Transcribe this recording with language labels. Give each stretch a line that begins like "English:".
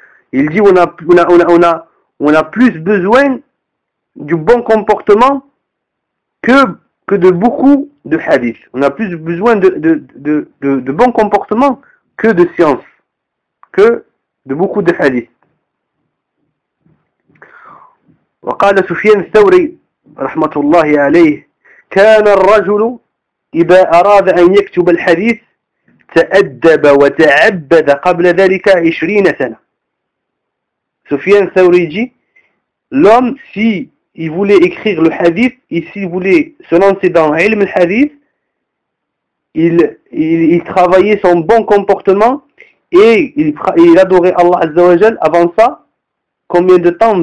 French: Il dit on a plus besoin du bon comportement que de beaucoup de hadiths. On a plus besoin de bon comportement que de science, que de beaucoup de hadiths.
Arabic: وقال سفيان الثوري رحمة الله عليه كان الرجل إذا أراد أن يكتب الحديث تأدب وتعبد قبل ذلك 20 سنة.
French: Soufiane Thawri dit, l'homme, s'il voulait écrire le hadith, et s'il voulait se lancer dans l'ilm al-hadith, il travaillait son bon comportement et il adorait Allah Azza wa Jal avant ça, combien de temps?